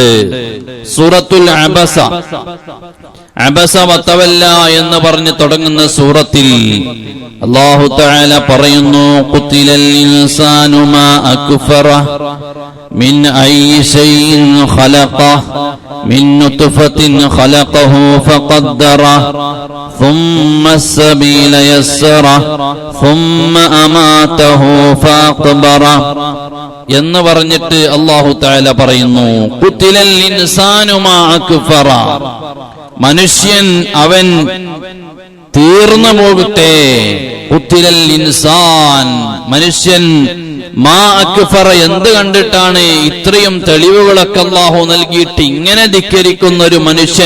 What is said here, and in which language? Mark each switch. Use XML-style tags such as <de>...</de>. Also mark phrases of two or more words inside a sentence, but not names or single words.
<ml>സൂറത്തുൽ അബസ,</ml> <ar>عبس وتولى</ar> <ml>എന്ന് പറഞ്ഞ് തുടങ്ങുന്ന സൂറത്തിൽ</ml> <ar>الله تعالى</ar> <ml>പറയുന്നു,</ml> <ar>قتل الإنسان ما أكفره من أي شيء خلق من نطفة خلقه فقدره ثم السبيل يسره ثم أماته فأقبره</ar> <ml>എന്ന് പറഞ്ഞിട്ട്</ml> <ar>الله تعالى</ar> <ml>പറയുന്നു,</ml> <ar>قتل الإنسان ما أكفره,</ar> <ml>മനുഷ്യൻ അവൻ തീർന്നു പോകട്ടെ.</ml> <ar>قتل الإنسان,</ar> <ml>മനുഷ്യൻ</ml> <ar>ما أكفره,</ar> <ml>എന്ത് കണ്ടിട്ടാണ് ഇത്രയും തെളിവുകളൊക്കെ അല്ലാഹു നൽകിയിട്ട് ഇങ്ങനെ ധിക്കരിക്കുന്ന ഒരു മനുഷ്യൻ?</ml>